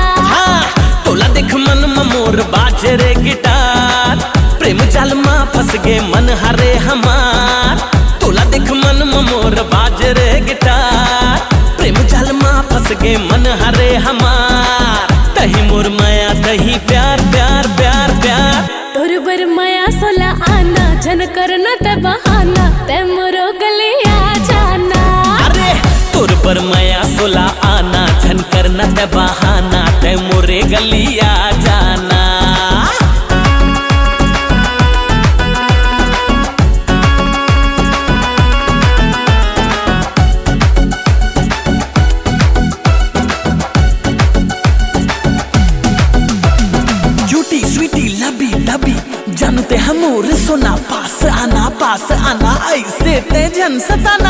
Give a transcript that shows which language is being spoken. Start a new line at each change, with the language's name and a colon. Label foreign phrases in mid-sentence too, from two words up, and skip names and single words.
Chhattisgarhi: हाँ तोला देख मन मोर बाजे रे गिटार प्रेम जाल माँ फंस गे मन हरे हमार। तोला देख मन मोर बाजे रे गिटार प्रेम जाल माँ फंस गे मन हरे हमार। तही मोर माया तही प्यार प्यार प्यार प्यार तोर बर माया सोला आना झन करना ते बहाना ते मोरो गले आ जाना। अरे तोर पर माया सोला आना झन करना ते बहाना ते मोरे गली आ जाना। झूठी
English: sweety lovey dovey
Chhattisgarhi: जानते हमोर सोना पास आना ऐसे ते जन सताना।